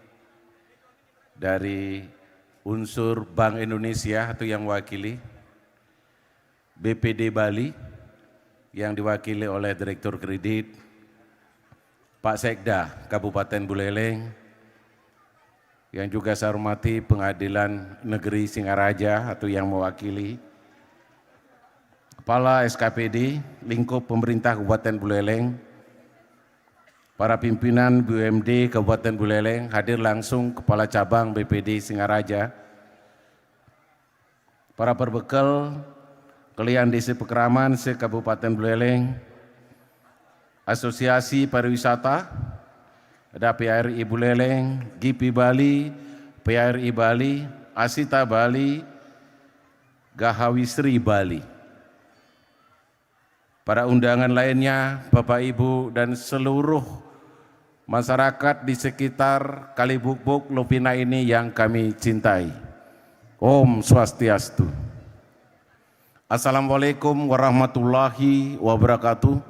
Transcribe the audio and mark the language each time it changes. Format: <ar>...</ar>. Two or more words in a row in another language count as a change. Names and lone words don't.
<id>dari unsur Bank Indonesia atau yang mewakili, BPD Bali yang diwakili oleh Direktur Kredit, Pak Sekda Kabupaten Buleleng, yang juga saya hormati Pengadilan Negeri Singaraja atau yang mewakili, Kepala SKPD lingkup pemerintah Kabupaten Buleleng, para pimpinan BUMD Kabupaten Buleleng, hadir langsung Kepala Cabang BPD Singaraja, para perbekal Kelian Desa Pekraman se-Kabupaten Buleleng, Asosiasi Pariwisata, ada PRI Buleleng, GIPI Bali, PRI Bali, Asita Bali, Gahawisri Bali. Para undangan lainnya, Bapak Ibu dan seluruh masyarakat di sekitar Kalibukbuk Lovina ini yang kami cintai.</id> <ban>Om Swastiastu.</ban> <ar>السلام عليكم ورحمة الله وبركاته.</ar>